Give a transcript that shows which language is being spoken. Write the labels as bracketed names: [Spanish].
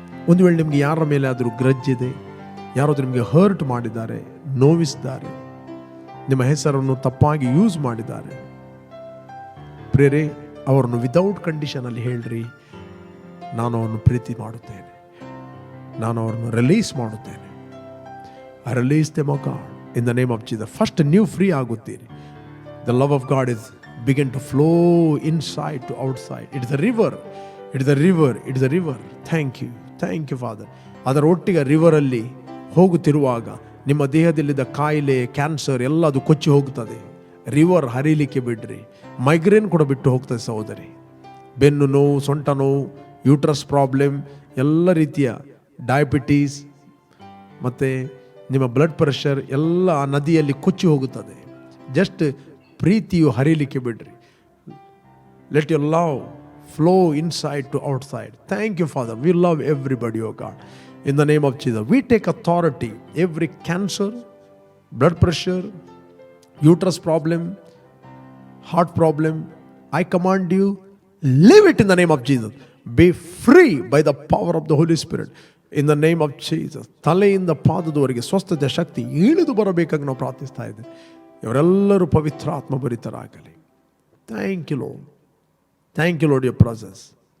[Kannada] ಒಂದು ವೇಳೆ ನಿಮಗೆ ಯಾರ ಮೇಲೆ ಆದರೂ ಗ್ರಜ್ ಇದೆ, ಯಾರಾದರೂ ನಿಮಗೆ ಹರ್ಟ್ ಮಾಡಿದ್ದಾರೆ, ನೋವಿಸಿದ್ದಾರೆ, ನಿಮ್ಮ ಹೆಸರನ್ನು ತಪ್ಪಾಗಿ ಯೂಸ್ ಮಾಡಿದ್ದಾರೆ, ಪ್ರೇರೆ ಅವರನ್ನು ವಿದೌಟ್ ಕಂಡೀಷನಲ್ಲಿ ಹೇಳ್ರಿ, ನಾನು ಅವರನ್ನು ಪ್ರೀತಿ ಮಾಡುತ್ತೇನೆ, ನಾನು ಅವರನ್ನು ರಿಲೀಸ್ ಮಾಡುತ್ತೇನೆ. [English] I release them of God in the name of Jesus. [Kannada] First ನೀವು free ಆಗುತ್ತೀರಿ. [English] The love of God is begin to flow inside to outside. It is a river. It is a river. It is a river. Thank you Father. [Kannada] ಅದರ ಒಟ್ಟಿಗೆ ರಿವರಲ್ಲಿ ಹೋಗುತ್ತಿರುವಾಗ ನಿಮ್ಮ ದೇಹದಲ್ಲಿದ್ದ ಕಾಯಿಲೆ, cancer ಎಲ್ಲ ಅದು ಕೊಚ್ಚಿ ಹೋಗುತ್ತದೆ. River ಹರಿಲಿಕ್ಕೆ ಬಿಡ್ರಿ. ಮೈಗ್ರೇನ್ ಕೂಡ ಬಿಟ್ಟು ಹೋಗ್ತದೆ ಸಹೋದರಿ. ಬೆನ್ನು ನೋವು, ಸೊಂಟ ನೋವು, ಯೂಟ್ರಸ್ ಪ್ರಾಬ್ಲಮ್, ಎಲ್ಲ ರೀತಿಯ ಡಯಾಬಿಟೀಸ್ ಮತ್ತು ನಿಮ್ಮ ಬ್ಲಡ್ ಪ್ರೆಷರ್ ಎಲ್ಲ ಆ ನದಿಯಲ್ಲಿ ಕೊಚ್ಚಿ ಹೋಗುತ್ತದೆ. [English] just [Kannada] ಪ್ರೀತಿಯು ಹರಿಲಿಕ್ಕೆ ಬಿಡ್ರಿ. [English] Let your love flow inside to outside. Thank you father. We love everybody, oh God. In the name of Jesus, we take authority. Every cancer, blood pressure, uterus problem, heart problem, I command you, leave it in the name of Jesus. Be free by the power of the Holy Spirit. In the name of Jesus. [Kannada] ತಲೆಯಿಂದ ಪಾದದವರೆಗೆ ಸ್ವಸ್ಥತೆ ಶಕ್ತಿ ಇಳಿದು ಬರಬೇಕಾಗಿ ನಾವು ಪ್ರಾರ್ಥಿಸ್ತಾ ಇದ್ದೇವೆ. ಇವರೆಲ್ಲರೂ ಪವಿತ್ರ ಆತ್ಮಭರಿತರಾಗಲಿ. [English] Thank you lord. Thank you lord, your presence.